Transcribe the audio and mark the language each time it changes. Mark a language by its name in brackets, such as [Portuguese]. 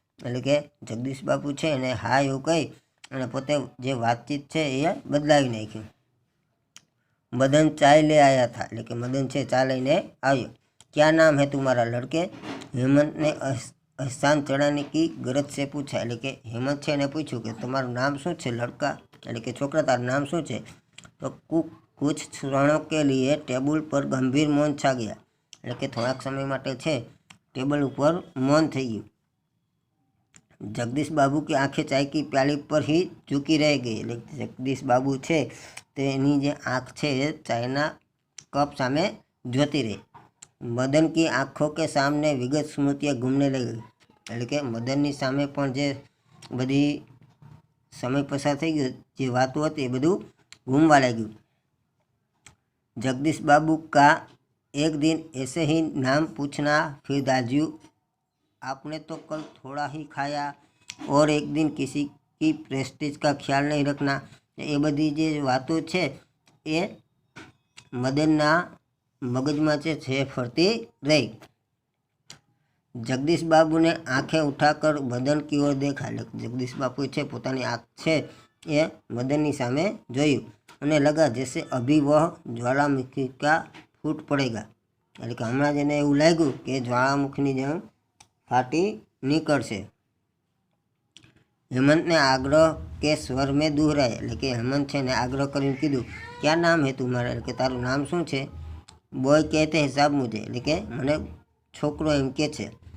[Gujarati] એટલે કે જગદીશ બાપુ છે એને હા એવું કહી અને પોતે જે વાતચીત છે એ બદલાવી નાખી। [Hindi] मदन चाय ले आया था। [Gujarati] એટલે કે મદન છે ચા લઈને આવ્યો। [Hindi] क्या नाम है तुम्हारा लड़के? हेमंत ने एहसान चढ़ाने की गरज से पूछा। [Gujarati] એટલે કે હેમંત છે એને પૂછ્યું કે તમારું નામ શું છે લડકા? એટલે કે છોકરા તારું નામ શું છે? [Hindi] તો कुछ क्षणों के लिए टेबल पर गंभीर मौन छा गया। [Gujarati] એટલે કે થોડાક સમય માટે છે ટેબલ ઉપર મૌન થઈ ગયું। [Hindi] जगदीश बाबू की आंखें चाय की प्याली पर ही झुकी रह गई। [Gujarati] એટલે જગદીશ બાબુ છે તેની જે આંખ છે એ ચાયના કપ સામે જોતી રહી। [Hindi] મદન की आंखों के सामने विगत स्मृतियाँ घूमने लगी। [Gujarati] એટલે કે મદનની સામે પણ જે બધી સમય પસાર થઈ ગયો જે વાતો હતી એ બધું ઘૂમવા લાગ્યું। [Hindi] जगदीश बाबू का एक दिन ऐसे ही नाम पूछना, फिर दाजू आपने तो कल थोड़ा ही खाया, और एक दिन किसी की प्रेस्टीज का ख्याल नहीं रखना। [Gujarati] એ બધી જે વાતો છે એ મદનના મગજમાં છે ફરતી રહી। [Hindi] जगदीश बाबू ने आंखें उठाकर मदन की ओर देखा। [Gujarati] जगदीश बापू છે પોતાની આંખ છે એ મદનની સામે જોયું। [Hindi] उन्हें लगा जैसे अभी वह ज्वालामुखी का फूट पड़ेगा। [Gujarati] એટલે કે હમણાં જ એને એવું લાગ્યું કે જ્વાળામુખીની જેમ ફાટી નીકળશે। [Hindi] हेमंतने आग्रह के स्वर में दोहराया, [Gujarati] એટલે કે હેમંત છે ને આગ્રહ કરીને કીધું, [Hindi] क्या नाम है तुम्हारा, [Gujarati] એટલે કે તારું નામ શું છે? [Hindi] बॉय कहते हैं साहब मुझे, [Gujarati] એટલે કે મને છોકરો એમ કે છે।